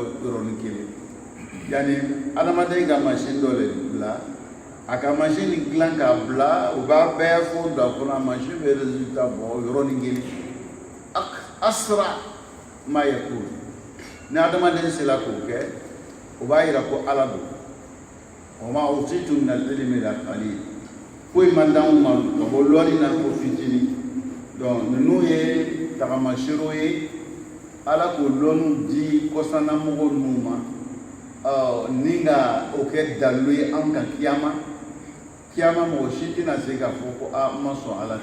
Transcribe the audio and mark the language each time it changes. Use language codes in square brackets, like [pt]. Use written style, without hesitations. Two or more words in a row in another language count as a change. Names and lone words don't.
[bm] yɔrɔnin kelen yani adamaden ka machine dɔ le bila a ka machine dilan k'a bila u b'a bɛɛ fɔ da kɔnɔ a machine bɛ résultat bɔ yɔrɔnin kelen asra ma yakun ni adamaden sera k'o kɛ o b'a yira ko ala don o [ar] ما أوتيتم من العلم إلا قليل [bm] foyi man d'anw ma ka bɔ lɔnni na ko fitinin donc ninnu ye tagamasiro ye ala k'o lɔnniw di kɔsannamɔgɔw ninnu ma ni ka o kɛ dalilu ye an ka kiyama kiyama mɔgɔ si tɛna se k'a fɔ ko n ma sɔn ala